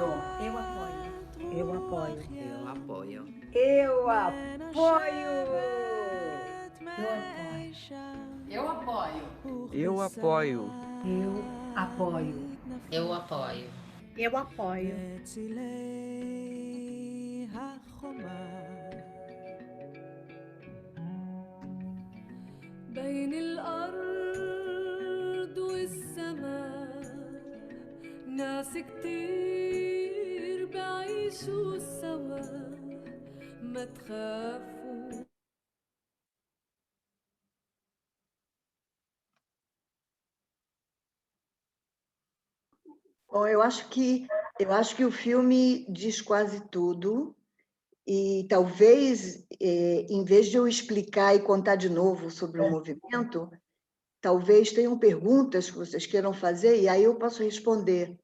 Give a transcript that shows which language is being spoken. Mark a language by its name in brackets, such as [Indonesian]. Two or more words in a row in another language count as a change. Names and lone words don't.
[Portuguese] Eu apoio. Eu apoio. Eu apoio. Eu apoio. Eu apoio. Eu apoio. Eu apoio. Eu apoio. Eu apoio. [Arabic] بين الأرض والسماء ناس كتير بعيشوا سوا ما تخافوا. [Portuguese] Bom, eu acho que o filme diz quase tudo e talvez, em vez de eu explicar e contar de novo sobre o movimento, talvez tenham perguntas que vocês queiram fazer, e aí eu posso responder.